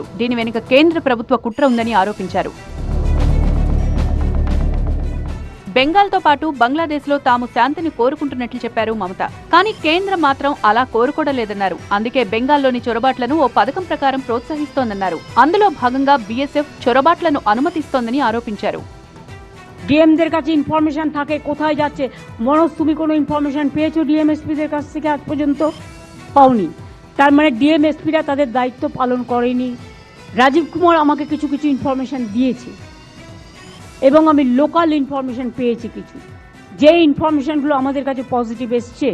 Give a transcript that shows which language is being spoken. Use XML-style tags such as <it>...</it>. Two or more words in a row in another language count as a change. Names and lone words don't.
<te>దీని వెనుక కేంద్ర ప్రభుత్వ కుట్ర ఉందని ఆరోపించారు. బెంగాల్తో పాటు బంగ్లాదేశ్లో తాము శాంతిని కోరుకుంటున్నట్లు చెప్పారు మమత. కానీ కేంద్రం మాత్రం అలా కోరుకోవలేదన్నారు. అందుకే బెంగాల్లోని చొరబాట్లను ఓ పథకం ప్రకారం ప్రోత్సహిస్తోందన్నారు. అందులో భాగంగా బీఎస్ఎఫ్ చొరబాట్లను అనుమతిస్తోందని ఆరోపించారు.</te> <bn>ডিএমদের কাছে ইনফরমেশন থাকে কোথায় যাচ্ছে। মনোজ, তুমি কোনো ইনফরমেশন পেয়েছো ডিএমএসপিদের কাছ থেকে? আজ পর্যন্ত পাওনি। তার মানে ডিএমএসপিরা তাদের দায়িত্ব পালন করেনি। রাজীব কুমার আমাকে কিছু কিছু ইনফরমেশন দিয়েছে এবং আমি</bn> <en>local information</en> <bn>পেয়েছি কিছু, যে ইনফরমেশনগুলো আমাদের কাছে পজিটিভ এসছে।</bn>